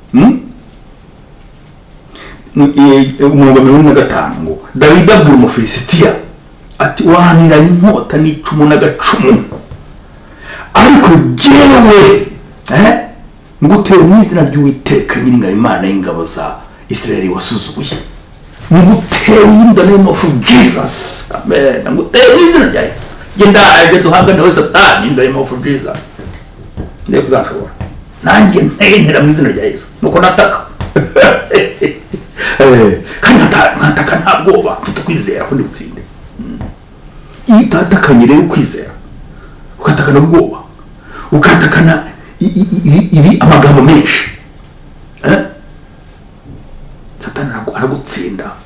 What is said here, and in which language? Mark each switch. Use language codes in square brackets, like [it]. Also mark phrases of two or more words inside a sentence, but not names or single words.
[rw] umurongo 15 ngo Dawidi abwira Umufilisitiya ati wahaniranye inkota n'icumu n'agacumu, ariko jyewe nguteye mu izina ry'Uwiteka Nyiringabo Imana y'ingabo za Isirayeli wasuzuguye, nguteye [en] in the name of Jesus. [rw] Amen. Nguteye mu izina rya Yesu, genda aje duhangane na Satani [en] in the name of Jesus. [rw] Ndetse uzashobora nanjye ntera mu izina rya Yesu nuko nataka kandi nataka nta bwoba mfite kwizera ko ndi butsinde. Iyo utatakanye rero kwizera ukatakana ubwoba ukatakana ibi amagambo menshi, Satani aragutsinda.